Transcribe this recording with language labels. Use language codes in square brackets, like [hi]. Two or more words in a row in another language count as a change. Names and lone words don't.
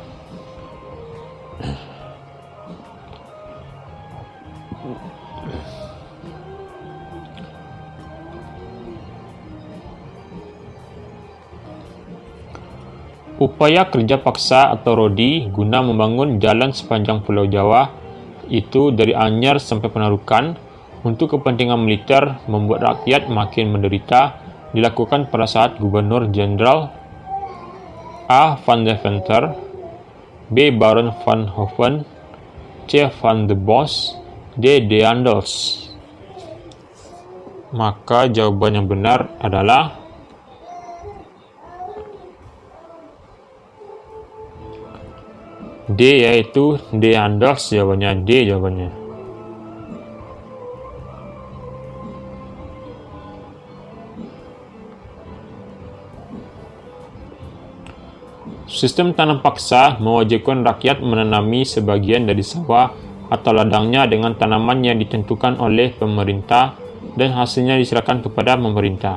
[id] Upaya kerja paksa atau rodi guna membangun jalan sepanjang Pulau Jawa, itu dari Anyar sampai Penarukan, untuk kepentingan militer membuat rakyat makin menderita, dilakukan pada saat Gubernur Jenderal A. Van Deventer, B. Baron van Hoven, C. Van de Bos, D. Deandels. Maka jawaban yang benar adalah D, yaitu Deandels. Jawabannya D jawabannya. Sistem tanam paksa mewajibkan rakyat menanami sebagian dari sawah atau ladangnya dengan tanaman yang ditentukan oleh pemerintah dan hasilnya diserahkan kepada pemerintah.